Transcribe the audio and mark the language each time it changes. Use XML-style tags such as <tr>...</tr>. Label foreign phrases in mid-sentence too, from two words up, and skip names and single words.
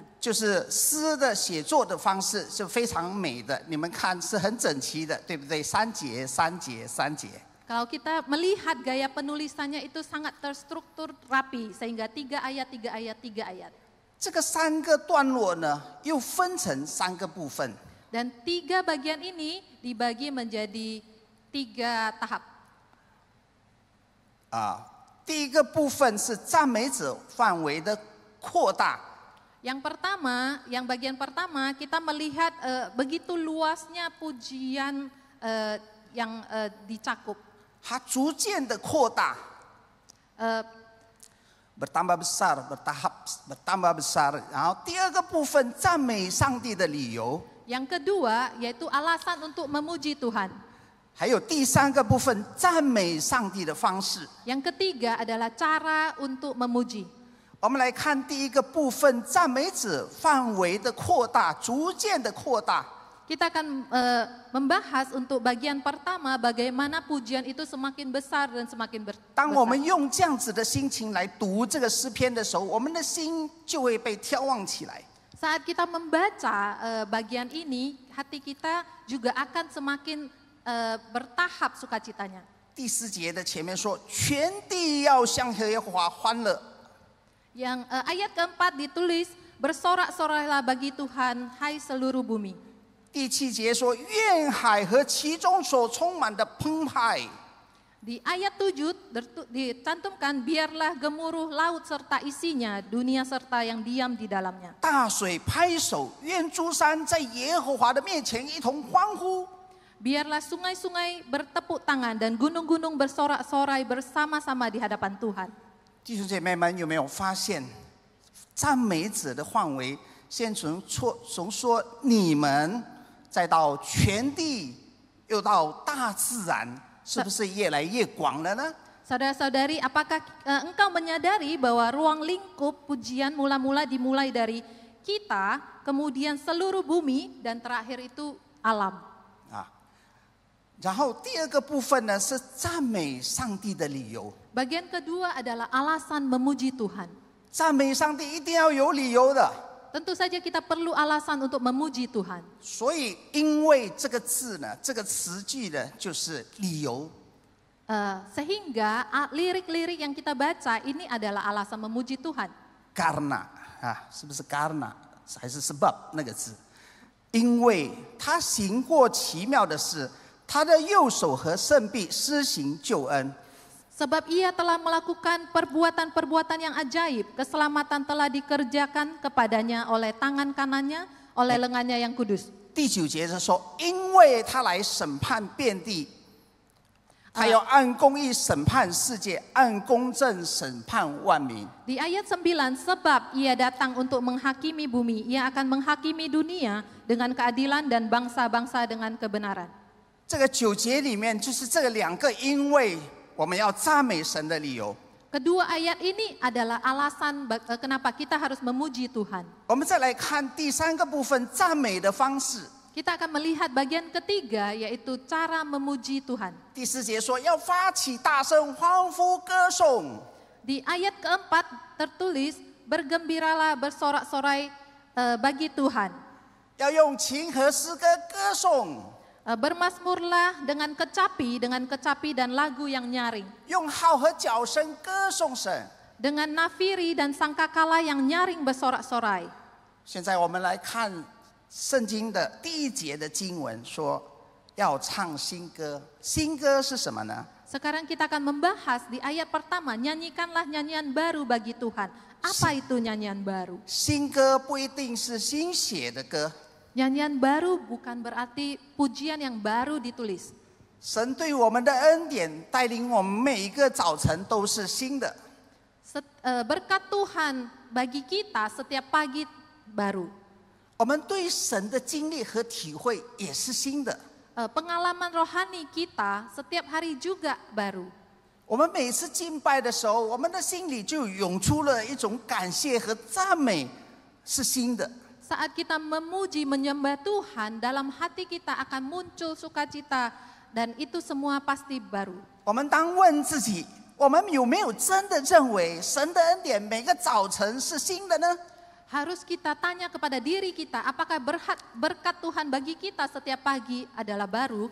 <zh>就是诗的写作的方式是非常美的，你们看是很整齐的，对不对？3节、3节、3节。</zh> <id>Kalau kita melihat gaya penulisannya itu sangat terstruktur rapi, sehingga 3 ayat, 3 ayat, 3 ayat.</id> <zh>这个3个段落呢，又分成3个部分。</zh> <id>Dan 3 bagian ini dibagi menjadi 3 tahap.</id> <zh>第一个部分是赞美者范围的扩大。</zh> <id>Yang pertama, yang bagian pertama kita melihat begitu luasnya pujian yang dicakup.</id> <zh>它逐渐的扩大，</zh> <id>bertambah besar, bertambah besar.</id> <zh>然后第二个部分，赞美上帝的理由。</zh> <id>Yang kedua yaitu alasan untuk memuji Tuhan.</id> <zh>还有第三个部分，赞美上帝的方式。</zh> <id>Yang ketiga adalah cara untuk memuji.</id> <zh>我们来看第一个部分，赞美者范围的扩大，逐渐的扩大。</zh> <id>Kita akan membahas untuk bagian pertama bagaimana pujian itu semakin besar dan semakin</id> <zh>当我们</zh> <id>besar.</id> <zh>用这样子的心情来读这个诗篇的时候，我们的心就会被挑旺起来。</zh> <id>Saat kita membaca bagian ini, hati kita juga akan semakin bertahap sukacitanya.</id> <zh>第4节的前面说，全地要向耶和华欢乐。</zh> <id>Yang ayat keempat ditulis, bersorak-sorailah bagi Tuhan, hai seluruh bumi.</id> <zh>第7节说，愿海和其中所充满的澎湃。</zh> <id>Di ayat 7 dicantumkan, biarlah gemuruh laut serta isinya, dunia serta yang diam di dalamnya.</id> <zh>大水拍手，愿诸山在耶和华的面前一同欢呼。</zh> <id>Biarlah sungai-sungai bertepuk tangan dan gunung-gunung bersorak-sorai bersama-sama di hadapan Tuhan.</id> <zh>弟兄姐妹们，有没有发现，赞美者的范围，先从说你们，再到全地，又到大自然，是不是越来越广了呢？</zh> <id>Saudara-saudari, apakah engkau menyadari bahwa ruang lingkup pujian mula-mula dimulai dari kita, kemudian seluruh bumi, dan terakhir itu alam.</id> <zh>啊，然后第二个部分呢是赞美上帝的理由。</zh> <id>Bagian kedua adalah alasan memuji Tuhan.</id> <zh>赞美上帝一定要有理由的。</zh> <id>Tentu saja kita perlu alasan untuk memuji Tuhan.</id> <zh>所以，因为这个字呢，这个词句呢，就是理由。</zh> <id>Sehingga lirik-lirik yang kita baca ini adalah alasan memuji Tuhan.</id> <zh>Karena 啊，是不是 karena 还是 sebab 那个字？因为他行过奇妙的事，他的右手和圣臂施行救恩。</zh> <id>Sebab ia telah melakukan perbuatan-perbuatan yang ajaib, keselamatan telah dikerjakan kepadanya oleh tangan kanannya, oleh lengannya yang kudus.</id> <zh>第9节是说，因为他来审判遍地，他要按公义审判世界，按公正审判万民。</zh> <id>Di ayat 9, sebab ia datang untuk menghakimi bumi, ia akan menghakimi dunia dengan keadilan dan bangsa-bangsa dengan kebenaran.</id> <zh>这个9节里面就是这个两个，因为我们要赞美神的理由。</zh> <id>Kedua ayat ini adalah alasan kenapa kita harus memuji Tuhan.</id> <zh>我们再来看第3个部分，赞美的方式。</zh> <id>Kita akan melihat bagian ketiga, yaitu cara memuji Tuhan.</id> <zh>第4节说要发起大声欢呼歌颂。</zh> <id>Di ayat keempat tertulis, bergembiralah bersorak-sorai bagi Tuhan.</id> <zh>要用琴和诗歌歌颂，</zh> <id>Bermasmurlah dengan kecapi dan lagu yang nyaring.</id> <zh>用号和角声歌颂神。</zh> <id>Dengan nafiri dan sangkakala yang nyaring bersorak-sorai.</id> <zh>现在我们来看圣经的第1节的经文，说要唱新歌。新歌是什么呢？</zh> <id>Sekarang kita akan membahas di ayat pertama, nyanyikanlah nyanyian baru bagi Tuhan. Apa itu nyanyian baru?</id> <zh>新歌不一定是新写的歌，</zh> <id>Nyanyian baru bukan berarti pujian yang baru ditulis.</id> <zh>神对我们的恩典带领我们每一个早晨都是新的。</zh> <id>Berkat Tuhan bagi kita setiap pagi baru.</id> <zh>我们对神的经历和体会也是新的。</zh> <id>Pengalaman rohani kita setiap hari juga baru.</id> <zh>我们每次敬拜的时候，我们的心里就涌出了一种感谢和赞美，是新的。</zh> <id>Saat kita memuji, menyembah Tuhan, dalam hati kita akan muncul sukacita dan itu semua pasti baru.</id> <zh>我们当问自己，我们有没有真的认为神的恩典每个早晨是新的呢？</zh> <id>Harus kita tanya kepada diri kita, apakah berkat Tuhan bagi kita setiap pagi adalah baru?</id>